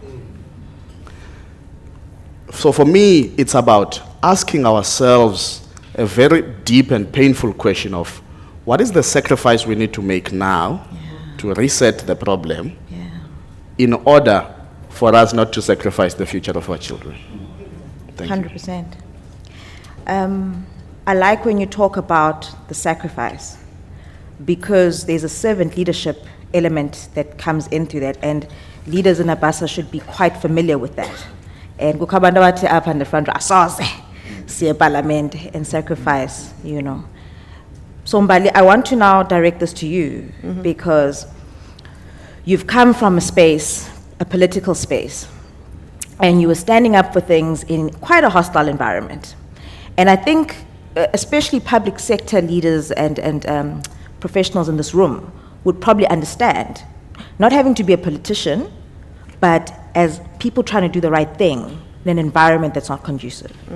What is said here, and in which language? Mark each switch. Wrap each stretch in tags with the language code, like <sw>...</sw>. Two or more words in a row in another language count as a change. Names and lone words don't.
<en>So for me, it's about asking ourselves a very deep and painful question of what is the sacrifice we need to make now to reset the problem in order for us not to sacrifice the future of our children. Thank you. 100%. I like when you talk about the sacrifice, because there's a servant leadership element that comes into that, and leaders in ABASA should be quite familiar with that.</en> <xh>And kukabantu bathi apha</xh> <en>in the front,</en> <xh>asoze siye parliament</xh> <en>and sacrifice, you know. So Mbali, I want to now direct this to you, because you've come from a space, a political space, and you were standing up for things in quite a hostile environment. And I think, especially public sector leaders and professionals in this room would probably understand, not having to be a politician, but as people trying to do the right thing in an environment that's not conducive.</en>